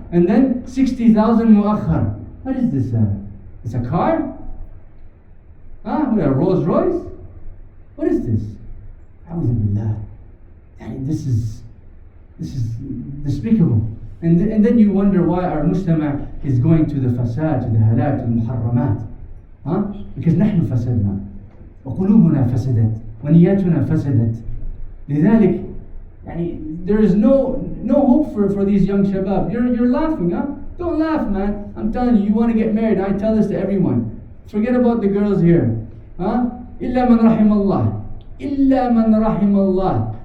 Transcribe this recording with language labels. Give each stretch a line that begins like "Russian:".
English: And then 60,000 muakhar. What is this? It's a car? A Rolls Royce? What is this? A'udhu billah. This is despicable. And then you wonder why our mujtama is going to the fasad, to the halak, to the muharramat.
Arabic: Because نحن فسدنا وقلوبنا فسدت ونياتنا فسدت.
English: لذلك there is no hope for these young shabab. You're laughing, huh? Don't laugh, man. I'm telling you, you want to get married. I tell this to everyone. Forget about the girls here.
Arabic: إلا من رحم الله. إلا من رحم الله.